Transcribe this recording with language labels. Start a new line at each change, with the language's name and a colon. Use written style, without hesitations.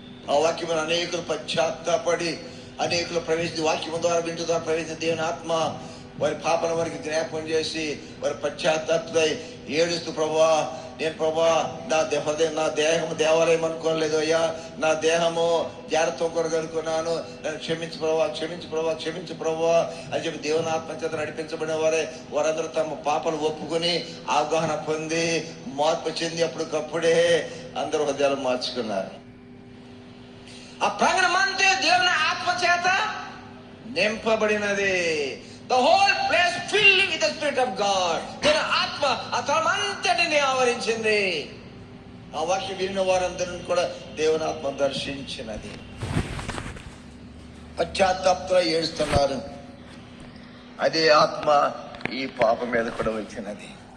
Telugu: ఆ వాక్యం అనేకులు పశ్చాత్తాపడి అనేకులు ప్రవేశించి వాక్యం ద్వారా వింటు ద్వారా ప్రవేశించి దేవుని ఆత్మ వారి పాపల వారికి జ్ఞాపకం చేసి వారి పశ్చాత్తాపై ఏడుస్తూ, ప్రభా నేను ప్రభా నా హృదయం, నా దేహము దేవాలయం అనుకోలేదు అయ్యా, నా దేహము జాగ్రత్త కొరకు అనుకున్నాను, నన్ను క్షమించు ప్రభా, క్షమించు ప్రభా, క్షమించు ప్రభా అని చెప్పి దేవుని ఆత్మ చేత నడిపించబడిన వారే వారందరూ తమ పాపలు ఒప్పుకొని అవగాహన పొంది మార్పు చెంది అప్పటికప్పుడే అందరూ హృదయాలు మార్చుకున్నారు. ఆ ప్రాంగణం అంతే దేవుని ఆత్మ చేత నింపబడినది.
English: The whole place filled with the Spirit of God.
Telugu: దేవుని ఆత్మ ఆ తలమంతటిని ఆవరించింది. ఆ వాక్యం విన్న వారందరిని కూడా దేవుని ఆత్మ దర్శించినది. పశ్చాత్తాపంతో ఏడుస్తున్నారు. అదే ఆత్మ ఈ పాప మీద కూడా వచ్చినది.